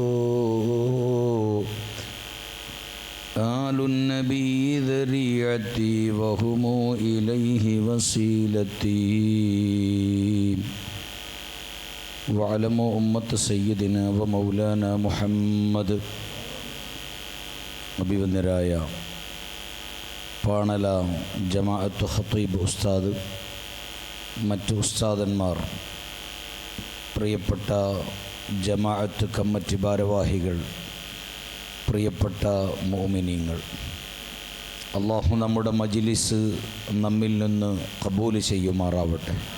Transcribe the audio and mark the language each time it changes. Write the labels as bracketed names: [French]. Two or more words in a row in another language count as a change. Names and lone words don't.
[Arabic] آل النبي ذريعتي وهم إليه وسيلتي. وعلموا أمة سيدنا ومولانا محمد. [Malayalam] അഭിവന്ദരായ പാണല ജമാഅത്ത് ഖത്തീബ് ഉസ്താദ്, മറ്റു ഉസ്താദന്മാർ, പ്രിയപ്പെട്ട ജമാഅത്ത് കമ്മിറ്റി ഭാരവാഹികൾ, പ്രിയപ്പെട്ട മുഅ്മിനീങ്ങൾ, അല്ലാഹു നമ്മുടെ മജ്ലിസ് നമ്മിൽ നിന്ന് ഖബൂൽ ചെയ്യുമാറാവട്ടെ.